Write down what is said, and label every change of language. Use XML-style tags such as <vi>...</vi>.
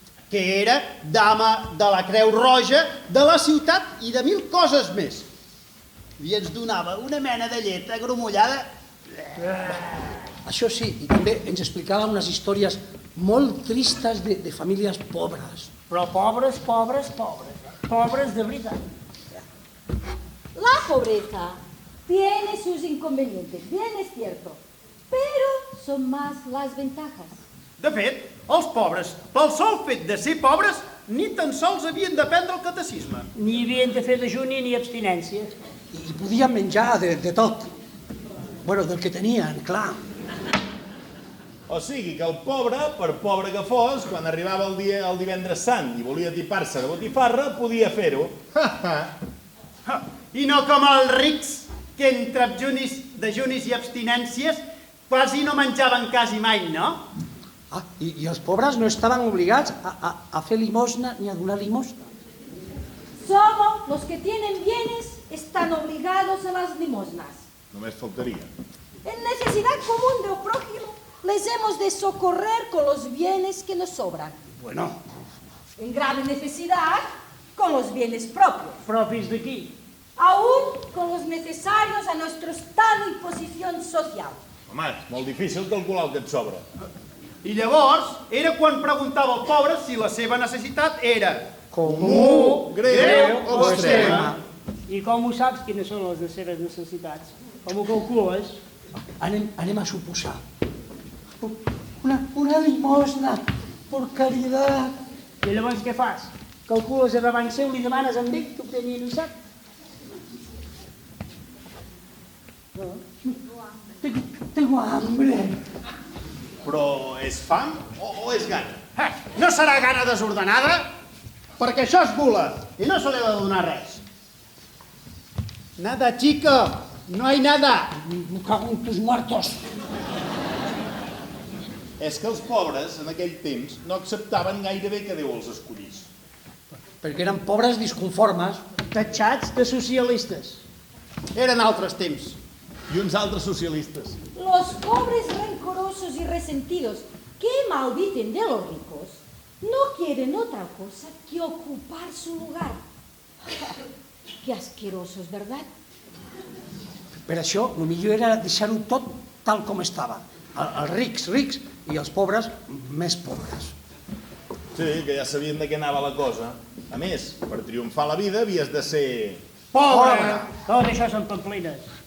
<ca>Que era dama de la Creu Roja de la ciutat i de 1000 coses més. I ens donava una mena de llet agromollada. Això sí, i també ens explicava unes històries molt tristes de famílies pobres. Però pobres, pobres, pobres. Pobres de veritat.</ca> <es>La pobreza tiene sus inconvenientes, bien es cierto, pero son más las ventajas.</es> <ca>De fet, els pobres, pel sol fet de ser pobres, ni tan sols havien d'aprendre el catecisme. Ni havien de fer dejuni ni abstinència. I podien menjar de tot. Bueno, del que tenien, clar. O sigui que el pobre, per pobre que fos, quan arribava el divendres sant i volia tipar-se de botifarra, podia fer-ho. I no com els rics, que entre dejunis i abstinències quasi no menjaven quasi mai, no? Ah, i els pobres no estaven obligats a fer limosna ni a donar limosna.</ca> <es>Solo los que tienen bienes están obligados a las limosnas.</es> <ca>Només faltaria.</ca> <es>En necesidad común del prójimo, les hemos de socorrer con los bienes que nos sobran. Bueno, En grave necesidad, con los bienes propios.</es> <ca>Propis d'aquí.</ca> <es>Aún con los necesarios a nuestro estado y posición social.</es> <ca>Home, és molt difícil calcular el que et sobra. I llavors era quan preguntava al pobre si la seva necessitat era comú, greu o extrema. I com ho saps quines són les seves necessitats? Com ho calcules? Anem a suposar.</ca> <es>Una limosna, por caridad.</es> <ca>I llavors què fas? Calcules a davant seu, li demanes amb ell que ho tenia i ho sap?</ca> <es>Tengo hambre.</es> <ca>Però és fam o és gana? No serà gana desordenada? Perquè això és gula i no se li ha de donar res.</ca> <es>Nada, chico, no hay nada. Me cago en tus muertos.</es> <ca>És que els pobres, en aquell temps, no acceptaven gairebé que Déu els escollís. Perquè eren pobres disconformes. Tatxats de socialistes. Eren altres temps. I uns altres socialistes.</ca> <es>Los pobres rencorosos y resentidos que maldicen de los ricos no quieren otra cosa que ocupar su lugar. Qué asquerosos, ¿verdad?</es> <ca>Per això, el millor era deixar-ho tot tal com estava. Els rics, rics, i els pobres, més pobres. Sí, que ja sabien de què anava la cosa. A més, per triomfar a la vida havies de ser... Pobre! Tot això són pamplines.</ca>